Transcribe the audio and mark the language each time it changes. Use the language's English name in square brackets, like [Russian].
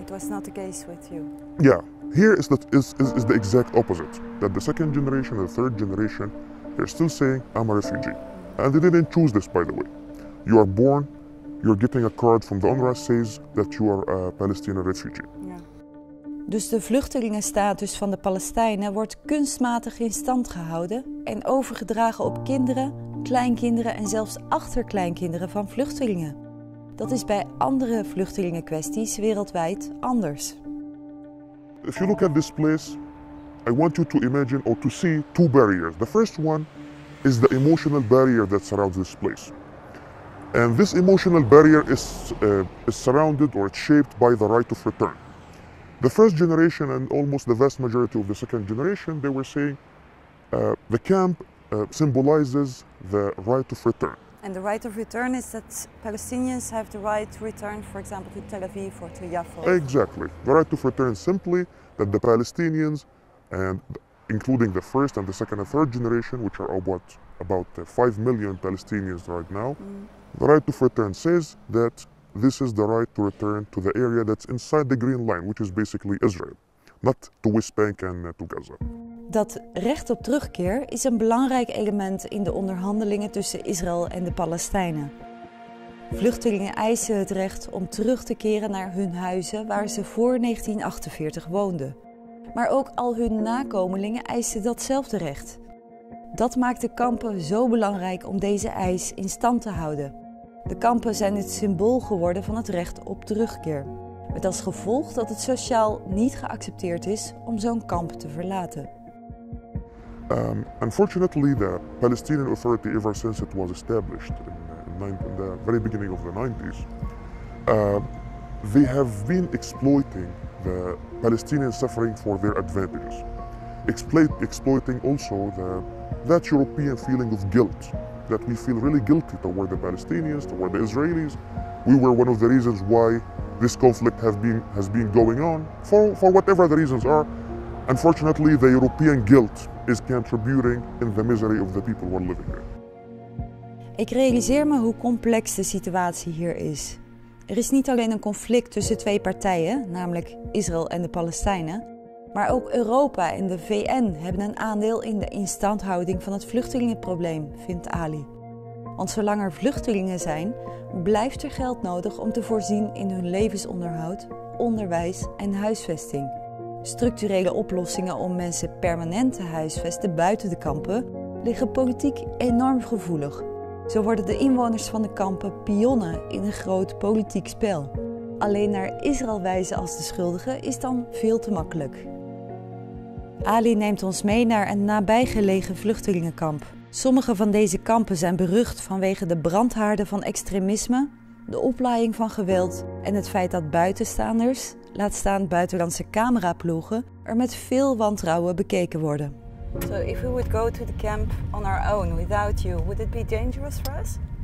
[English] It was not the case with you? Yeah, here is the exact opposite. That the second generation and the third generation, they're still saying, I'm a refugee. And they didn't choose this, by the way. You are born, you're getting a card from the UNRWA says that you are a Palestinian refugee. [Dutch] Ja. Dus de vluchtelingenstatus van de Palestijnen wordt kunstmatig in stand gehouden en overgedragen op kinderen, kleinkinderen en zelfs achterkleinkinderen van vluchtelingen. Dat is bij andere vluchtelingenkwesties wereldwijd anders. [English] If you look at this place, I want you to imagine or to see two barriers. The first one is the emotional barrier that surrounds this place. And this emotional barrier is surrounded or it's shaped by the right of return. The first generation and almost the vast majority of the second generation, they were saying the camp symbolizes the right of return. And the right of return is that Palestinians have the right to return, for example, to Tel Aviv or to Jaffa. Exactly. The right of return is simply that the Palestinians, and including the first and the second and third generation, which are about 5 million Palestinians right now, the right of return says that this is the right to return to the area that's inside the green line, which is basically Israel, not to West Bank and to Gaza. [Dutch] Dat recht op terugkeer is een belangrijk element in de onderhandelingen tussen Israël en de Palestijnen. Vluchtelingen eisen het recht om terug te keren naar hun huizen waar ze voor 1948 woonden. Maar ook al hun nakomelingen eisen datzelfde recht. Dat maakt de kampen zo belangrijk om deze eis in stand te houden. De kampen zijn het symbool geworden van het recht op terugkeer. Met als gevolg dat het sociaal niet geaccepteerd is om zo'n kamp te verlaten. [English] Unfortunately, the Palestinian Authority, ever since it was established in the very beginning of the 90s, they have been exploiting the Palestinian suffering for their advantages. Exploiting also that European feeling of guilt, that we feel really guilty toward the Palestinians, toward the Israelis. We were one of the reasons why this conflict has been going on, for whatever the reasons are. Unfortunately, the European guilt is contributing in the misery of the people who are living there. [Dutch] Ik realiseer me hoe complex de situatie hier is. Er is niet alleen een conflict tussen twee partijen, namelijk Israël en de Palestijnen, maar ook Europa en de VN hebben een aandeel in de instandhouding van het vluchtelingenprobleem, vindt Ali. Want zolang er vluchtelingen zijn, blijft er geld nodig om te voorzien in hun levensonderhoud, onderwijs en huisvesting. Structurele oplossingen om mensen permanent te huisvesten buiten de kampen liggen politiek enorm gevoelig. Zo worden de inwoners van de kampen pionnen in een groot politiek spel. Alleen naar Israël wijzen als de schuldige is dan veel te makkelijk. Ali neemt ons mee naar een nabijgelegen vluchtelingenkamp. Sommige van deze kampen zijn berucht vanwege de brandhaarden van extremisme, de oplaaiing van geweld en het feit dat buitenstaanders, laat staan buitenlandse cameraploegen, er met veel wantrouwen bekeken worden. [English] So if we would go to the camp on our own without you, would it be dangerous for us?